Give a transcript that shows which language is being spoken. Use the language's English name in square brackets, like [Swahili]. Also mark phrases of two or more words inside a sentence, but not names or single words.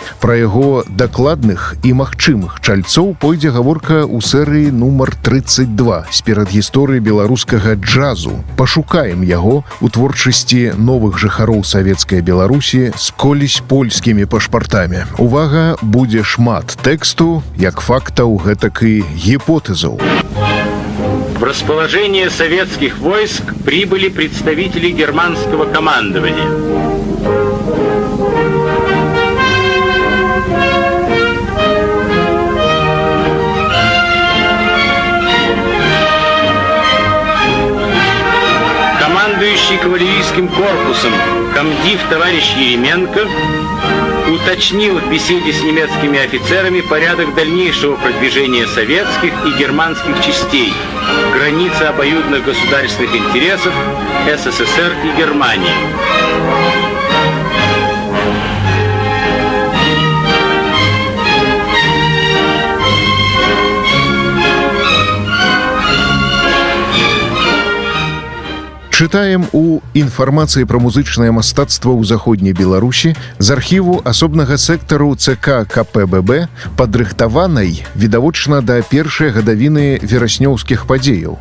[Belarusian] Пра яго дакладных і магчымых чальцоў пойдзе гаворка ў серыі нумар 32 з перадгісторыі беларускага джазу. Пашукаем яго у творчасці новых жыхароў савецкай Беларусі з колісь польскімі пашпартамі. Увага, будзе шмат тэксту, як фактаў, гэтак і гипотезов. [Russian] В расположение советских войск прибыли представители германского командования. Командующий кавалерийским корпусом комдив товарищ Еременко уточнил в беседе с немецкими офицерами порядок дальнейшего продвижения советских и германских частей, границы обоюдных государственных интересов СССР и Германии. [Belarusian] Чытаем у інфармацыі пра музычнае мастацтва ў заходняй Беларусі з архіву асобнага сектару ЦК КПББ, падрыхтаванай, відавочна, да першай гадавіны вераснёўскіх падзеяў.